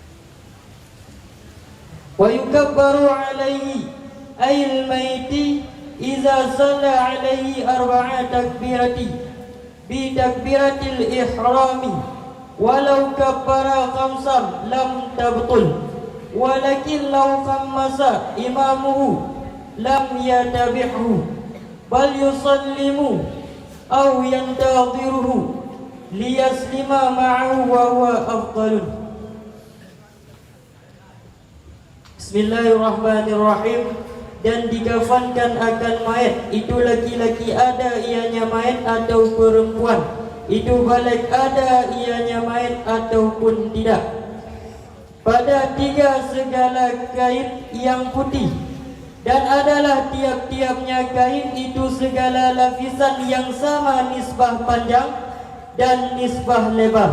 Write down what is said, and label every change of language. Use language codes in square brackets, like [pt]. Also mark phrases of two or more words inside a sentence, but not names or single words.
[ar] ويكبر عليه أي الميت إذا صلى عليه 4 تكبيرات بتكبيرة الإحرام ولو كبر 5 لم تبطل ولكن لو خمس إمامه لم يتبعه بل يسلم أو ينتظره ليسلم معه وهو أفضل. بسم الله الرحمن الرحيم. [ms] Dan dikafankan akan mayat itu laki-laki ada ianya mayat atau perempuan, itu balik ada ianya mayat ataupun tidak, pada 3 segala kain yang putih, dan adalah tiap-tiapnya kain itu segala lapisan yang sama nisbah panjang dan nisbah lebar.